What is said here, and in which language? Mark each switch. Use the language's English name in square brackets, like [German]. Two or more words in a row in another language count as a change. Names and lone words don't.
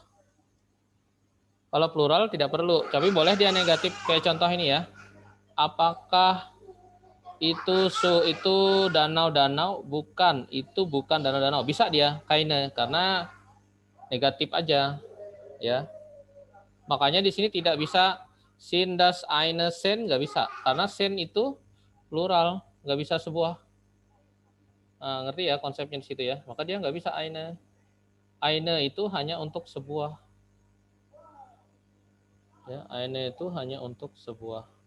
[Indonesian] Kalau plural tidak perlu, tapi boleh dia negatif kayak contoh ini ya. Apakah itu danau-danau? Bukan, itu bukan danau-danau. Bisa dia keine karena negatif aja ya. Makanya di sini tidak bisa [German] sind, das, eine, [Indonesian] sen, nggak bisa. Karena sen itu plural, nggak bisa sebuah. Nah, ngerti ya konsepnya di situ ya. Maka dia nggak bisa eine. Eine itu hanya untuk sebuah. Ya, eine itu hanya untuk sebuah.